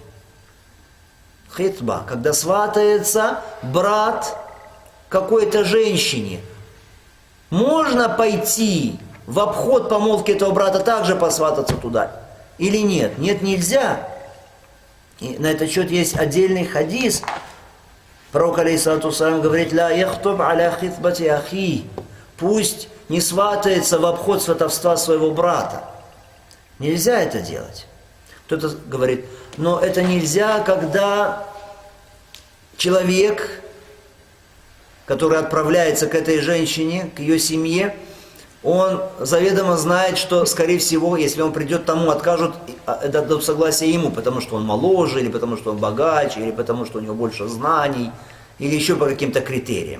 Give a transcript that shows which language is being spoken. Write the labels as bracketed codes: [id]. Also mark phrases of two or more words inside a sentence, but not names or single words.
[ru] Хитба, когда сватается брат какой-то женщине. Можно пойти в обход помолвки этого брата также посвататься туда? Или нет? Нет, нельзя. И на этот счет есть отдельный хадис. Пророк, [ar] عليه الصلاة والسلام, [ru] говорит: [ar] «لا يخطب على خطبة أخيه». [ru] Пусть не сватается в обход сватовства своего брата. Нельзя это делать. Кто-то говорит: но это нельзя, когда человек, который отправляется к этой женщине, к ее семье, он заведомо знает, что, скорее всего, если он придет, тому откажут, дадут согласие ему, потому что он моложе, или потому что он богаче, или потому что у него больше знаний, или еще по каким-то критериям.